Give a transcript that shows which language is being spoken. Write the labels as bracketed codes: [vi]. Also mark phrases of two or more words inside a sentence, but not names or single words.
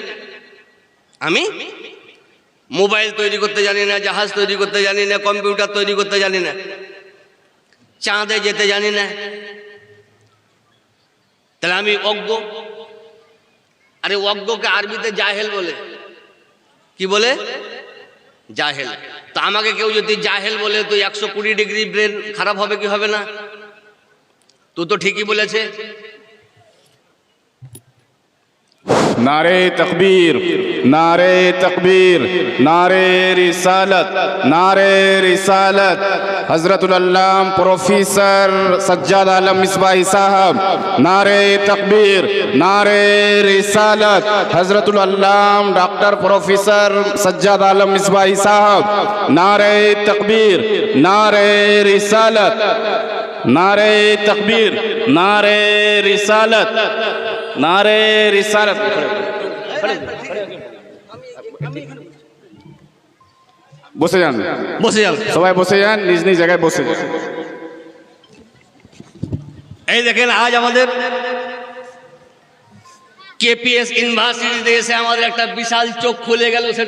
[bn] আমি মোবাইল তৈরি করতে জানি না, জাহাজ তৈরি করতে জানি না, কম্পিউটার তৈরি করতে জানি না, চাঁদে যেতে জানি না, তাহলে আমি অজ্ঞ? আরে অজ্ঞকে আরবিতে জাহেল বলে। কি বলে? জাহেল। তো আমাকে কেউ যদি জাহেল বলে, তো 120 ডিগ্রি ব্রেন খারাপ হবে কি হবে না? তো ঠিকই বলেছে। [ur] نعرۂ تکبیر، نعرۂ تکبیر، نعرۂ رسالت، نعرۂ رسالت. حضرت العلام پروفیسر سجاد عالم مصباحی صاحب، نعرۂ تکبیر، نعرۂ رسالت. حضرت العلام ڈاکٹر پروفیسر سجاد عالم مصباحی صاحب، نعرۂ تکبیر، نعرۂ رسالت، نعرۂ تکبیر، نعرۂ رسالت، نعرۂ رسالت. [bn] বসে যান, বসে যান, সবাই বসে যান, নিজ নিজ জায়গায় বসে যান। এই দেখেন, আজ আমাদের কেপিএস ইউনিভার্সিটিতে এসে আমাদের একটা বিশাল চোখ খুলে গেল।